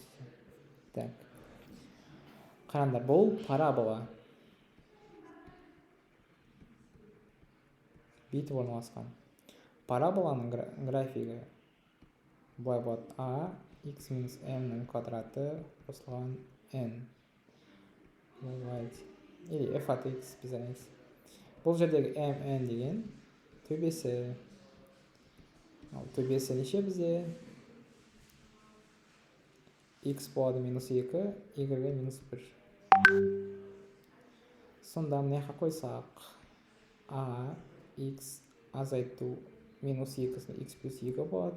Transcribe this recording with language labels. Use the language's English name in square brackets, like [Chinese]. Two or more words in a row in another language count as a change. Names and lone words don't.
[Kazakh] Так. Қараңдар, бұл парабола. Бүйтіп орналасқан. Параболаның графигі былай болады. А, x минус m-нің квадраты қосылған n. [Russian] Или f от x без разницы. [Kazakh] Бұл жердегі mn деген төбесі. Төбесі неше бізде? X болады -2, y-ге -1. сонда мына жаққа қойсақ а x азайту минус 2 x плюс 2 болады.